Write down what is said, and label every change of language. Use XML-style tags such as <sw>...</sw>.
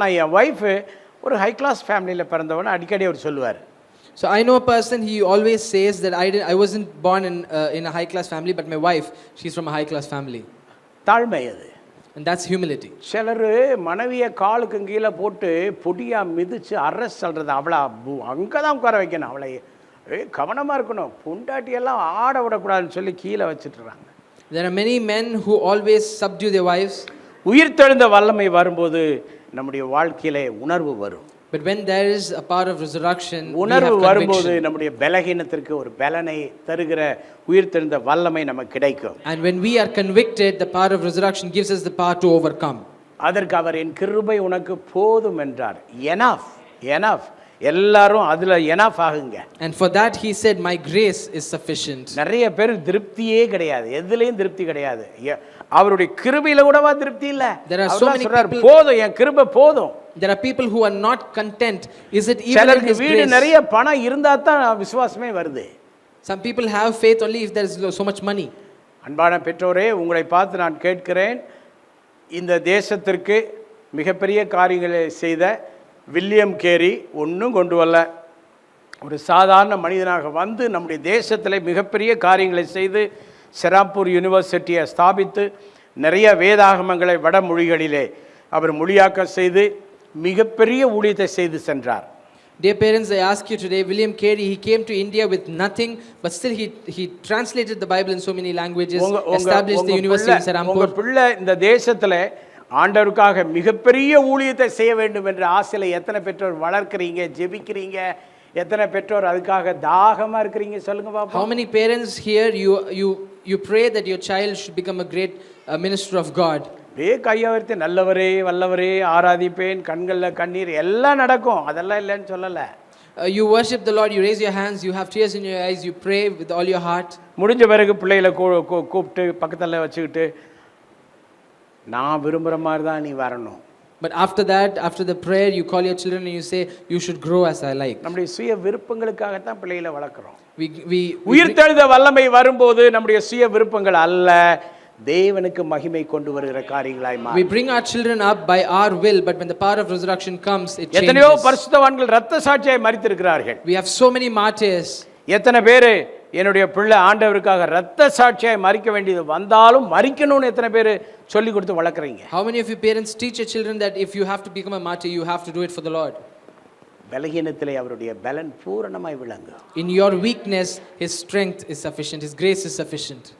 <ta>ஆனால் என் ஒய்ஃபு ஒரு high class ஃபேமிலியில் பிறந்தவன்னு அடிக்கடி அவர் சொல்லுவார்.</ta> <en>So I know a person, he always says that I wasn't born in a high class family, but my wife, she's from a high class family.</en> <ta>தாழ்மை அது.</ta> <en>And that's humility.</en> <ta>சிலர் மனைவியை காலுக்கு கீழே போட்டு பொடியாக மிதித்து அரெஸ்ட் சொல்கிறது, அவளை அங்கே தான் உட்கார வைக்கணும், அவளை கவனமாக இருக்கணும், பொண்டாட்டியெல்லாம் ஆட விடக்கூடாதுன்னு சொல்லி கீழே வச்சுட்டுறாங்க.</ta> <en>There are many men who always subdue their wives.</en> <ta>உயிர்த்தெழுந்த வல்லமை வரும்போது நம்முடைய வாழ்க்கையிலே உணர்வு வரும்.</ta> <en>But when there is a power of resurrection,</en> <ta>உணர்வு வரும்போது நம்முடைய பலகீனத்திற்கு ஒரு பலனை தருகிற உயிர்த்தெழுந்த வல்லமை நமக்கு கிடைக்கும்.</ta> <en>And when we are convicted, the power of resurrection gives us the power to overcome.</en> <ta>அதற்கு அவர் என் கிருபை உனக்கு போதும் என்றார். எனஃப், எனஃப், எல்லாரும் அதுல எனஃப் ஆகுங்க.</ta> <en>And for that he said, my grace is sufficient.</en> <ta>நிறைய பேர் திருப்தியே கிடையாது, எதுலயும் திருப்தி கிடையாது. அவருடைய கிருபையில கூடவா திருப்தி இல்ல.</ta> <en>There are so many people,</en> <ta>போதும், என் கிருபை போதும்.</ta> <en>There are people who are not content. Is it even</en> <ta>சிலருக்கு</ta> <en>his</en> <ta>வீடு</ta> <en>grace?</en> <ta>நிறைய பணம் இருந்தா தான் விசுவாசமே வருது.</ta> <en>Some people have faith only if there is so much money.</en> <ta>அன்பான பெற்றோரே, உங்களை பார்த்து நான் கேட்கிறேன், இந்த தேசத்திற்கு மிகப்பெரிய காரியங்களை செய்த வில்லியம் கேரி ஒன்றும் கொண்டு வரல. ஒரு சாதாரண மனிதனாக வந்து நம்முடைய தேசத்தில் மிகப்பெரிய காரியங்களை செய்து செராப்பூர் யூனிவர்சிட்டியை ஸ்தாபித்து நிறைய வேதாகமங்களை வடமொழிகளிலே அவர் மொழியாக்கம் செய்து மிகப்பெரிய ஊழியத்தை செய்து சென்றார்.</ta> <en>Dear parents, I ask you today, William Carey, he came to India with nothing, but still he translated the Bible in so many languages, established the university in Serampur.</en> <ta>உங்க பிள்ளை இந்த தேசத்தில் ஆண்டவருக்காக மிகப்பெரிய ஊழியத்தை செய்ய வேண்டும் என்ற ஆசையில் எத்தனை பெற்றோர் வளர்க்குறீங்க, ஜெபிக்கிறீங்க, எத்தனை பெற்றோர் அதுக்காக தாகமாக இருக்கிறீங்க, சொல்லுங்க பாப்போம்.</ta> <en>How many parents here you pray that your child should become a great minister of God?</en> <ta>கையவர்த்தி நல்லவரே வல்லவரே ஆராதிப்பேன், கண்களில் கண்ணீர் எல்லாம் நடக்கும், அதெல்லாம் இல்லைன்னு சொல்லலை.</ta> <en>You worship the Lord, you raise your hands, you have tears in your eyes, you pray with all your heart.</en> <ta>முடிஞ்ச பிறகு பிள்ளைகளை கூப்பிட்டு பக்கத்தில் வச்சுக்கிட்டு, நான் விரும்புகிற மாதிரி தான் நீ வரணும்.</ta> <en>But after that, after the prayer, you call your children and you say, you should grow as I like.</en> <ta>நம்முடைய சுய விருப்பங்களுக்காகத்தான் பிள்ளைகளை வளர்க்குறோம். உயிர்த்தெழுந்த வல்லமை வரும்போது நம்முடைய சுய விருப்பங்கள் அல்ல, தேவனுக்கு மகிமை கொண்டு வருகிற காரியங்களாய் மாறும்.</ta> <en>We bring our children up by our will, but when the power of resurrection comes, it changes.</en> <ta>எத்தனையோ பரிசுத்தவான்கள் இரத்த சாட்சியாய் மரித்திருக்கிறார்கள்.</ta> <en>We have so many martyrs.</en> <ta>எத்தனை பேர் என்னுடைய பிள்ளை ஆண்டவருக்காக இரத்த சாட்சியாய் மரிக்க வேண்டியது வந்தாலும் மரிக்கணும்னு எத்தனை பேர் சொல்லி கொடுத்து வளர்க்குறீங்க?</ta> <en>How many of you parents teach your children that if you have to become a martyr, you have to do it for the Lord?</en> <ta>பலகீனத்திலே அவருடைய பலன் பூரணமாய் விளங்கும்.</ta> <en>In your weakness, His strength is sufficient. His grace is sufficient.</en>